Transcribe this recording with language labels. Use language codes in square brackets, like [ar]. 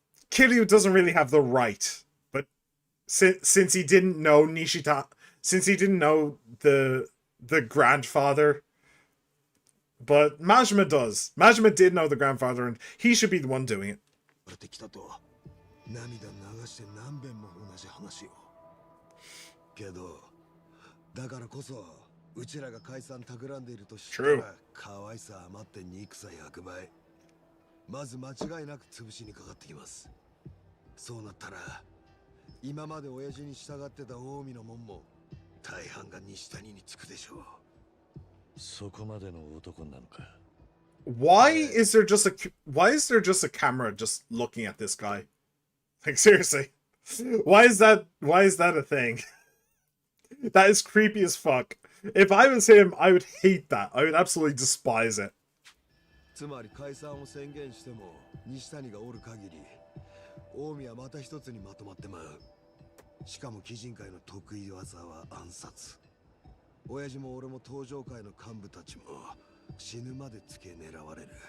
[en] Kiryu doesn't really have the right, but since he didn't know since he didn't know the grandfather, but Majima does. Majima did know the grandfather, and he should be the one doing it. [ja] 涙流して何遍も同じ話を。けど、だからこそうちらが解散企んでいるとしたら可愛さ余って憎さ100倍。まず間違いなく潰しにかかってきます。そうなったら今まで親父に従ってた近江の門も大半が西谷につくでしょう。そこまでの男なのか。 [en] Why is there just a camera just looking at this guy? Like, seriously, why is that a thing? That is creepy as fuck. If I was him, I would hate that. I would absolutely despise it. [ja] つまり解散を宣言しても西谷がおる限り近江はまた一つにまとまってまう。しかも鬼人会の得意技は暗殺。親父も俺も登場界の幹部たちも死ぬまでつけ狙われる。